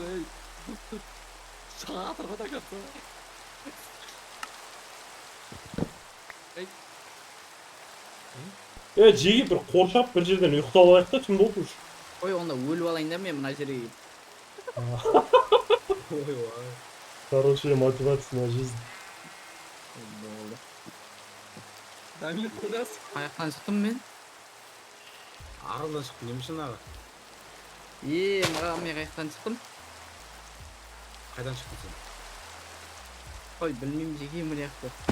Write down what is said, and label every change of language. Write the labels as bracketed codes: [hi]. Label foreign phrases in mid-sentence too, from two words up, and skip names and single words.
[kk] Шатырға да кетті. Жеге бір қоршап бір жерден ұйықтап алайық та түн болды уже. Ой, онда өліп алайын да мен мына жерге. Ой. [ru] Хорошая мотивация на жизнь. [kk] Болды. Дамир қойдасың. Қаяқтан шықтым мен? Аралдан шықтың немесе аға? Маған мен қаяқтан шықтым? Қайдан шықтың сен? Ой, білмеймін жеке мына жақты.